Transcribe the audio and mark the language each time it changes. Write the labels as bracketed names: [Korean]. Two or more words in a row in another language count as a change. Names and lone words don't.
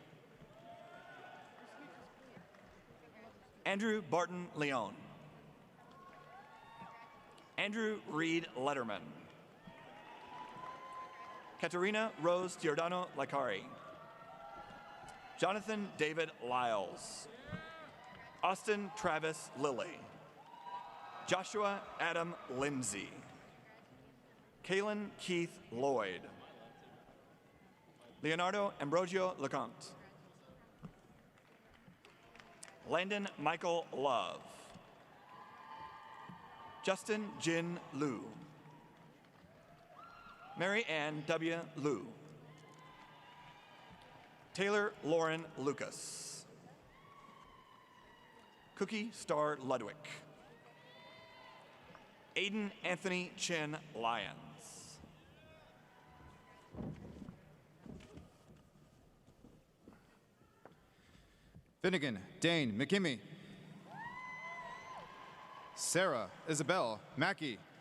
[English] Andrew Barton Leon. Andrew Reed Letterman. Katerina Rose Giordano Lacari. Jonathan David Lyles. Austin Travis Lilly. Joshua Adam Lindsay. Kalen Keith Lloyd. Leonardo Ambrosio Leconte. Landon Michael Love. Justin Jin Liu. Mary Ann W. Liu. Taylor Lauren Lucas. Cookie Star Ludwig. Aiden Anthony Chin Lyons. Finnegan Dane McKimmy. Sarah Isabel Mackey.